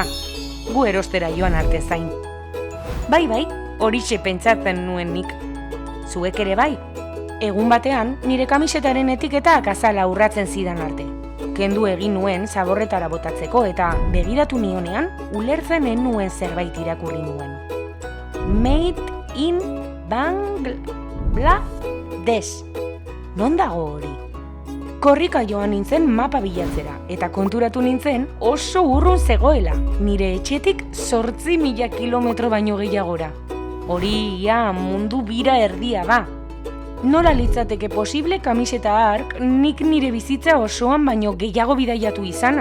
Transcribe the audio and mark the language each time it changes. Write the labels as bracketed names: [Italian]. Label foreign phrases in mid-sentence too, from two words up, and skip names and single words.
[Basque] Gu erostera joan arte zain. Bai, horixe pentsatzen nuen nik. Zuek ere bai. Egun batean, nire kamisetaren etiketak azala urratzen zidan arte. Kendu egin nuen zaborretara botatzeko eta begiratu nionean, ulertzen nuen zerbait irakurri nuen. [English] Made in Bangladesh. [Basque] Non dago hori? Korrika joan nintzen mapa bilatzera, eta konturatu nintzen oso urrun zegoela, nire etxetik 8.000 kilometro baino gehiagora. Hori ia mundu bira erdia da. Nola litzateke posible kamiseta hark nik nire bizitza osoan baino gehiago bidaiatu izana?